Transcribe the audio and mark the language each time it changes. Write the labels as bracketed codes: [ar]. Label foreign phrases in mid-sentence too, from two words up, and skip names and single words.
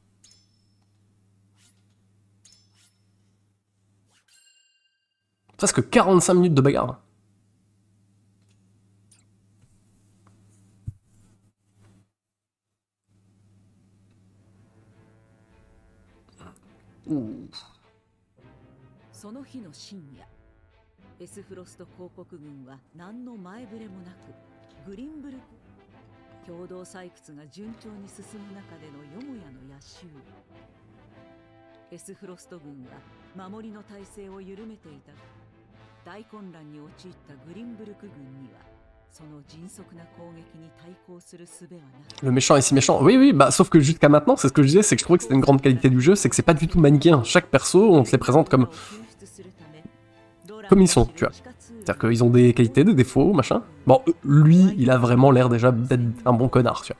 [fr] Presque 45 minutes de bagarre. Ouh. [ja] その日の深夜エスフロスト公国軍は何の前触れもなくグリンブルク共同採掘が順調に進む中でのよもやの野襲エスフロスト軍は守りの体制を緩めていた大混乱に陥ったグリンブルク軍にはその迅速な攻撃に対抗する術はなく、 [fr] Le méchant est si méchant. Oui, oui, bah sauf que jusqu'à maintenant, c'est ce que je disais, c'est que je trouvais que c'était une grande qualité du jeu, c'est que c'est pas du tout manichéen. Chaque perso, on te les présente comme ils sont, tu vois. C'est-à-dire qu'ils ont des qualités, des défauts, machin. Bon, lui, il a vraiment l'air déjà d'être un bon connard, tu vois.